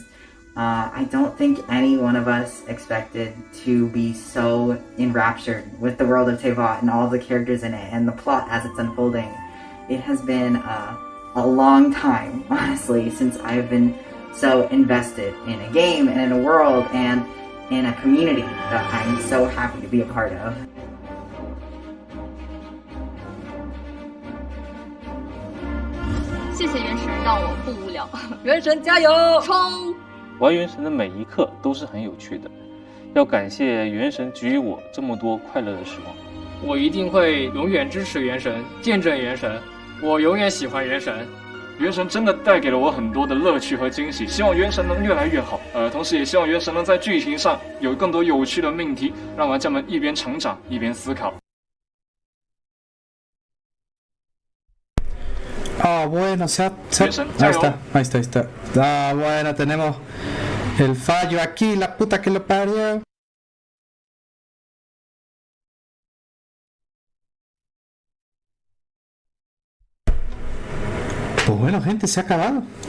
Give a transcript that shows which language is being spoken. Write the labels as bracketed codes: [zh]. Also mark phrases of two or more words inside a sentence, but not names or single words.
[en] I don't think any one of us expected to be so enraptured with the world of Tevat and all the characters in it and the plot as it's unfolding. It has been a long time, honestly, since I've been so invested in a game and in a world and in a community that I'm so happy to be a part of. [zh] 谢谢原神，让我不无聊。原神加油，冲！玩原神的每一刻都是很有趣的，要感谢原神给予我这么多快乐的时光。我一定会永远支持原神，见证原神。我永远喜欢原神。原神真的带给了我很多的乐趣和惊喜，希望原神能越来越好。同时也希望原神能在剧情上有更多有趣的命题，让玩家们一边成长一边思考。 [es] Bueno, ahí está. Bueno, tenemos el fallo aquí, la puta que lo parió. Pues bueno, gente, se ha acabado.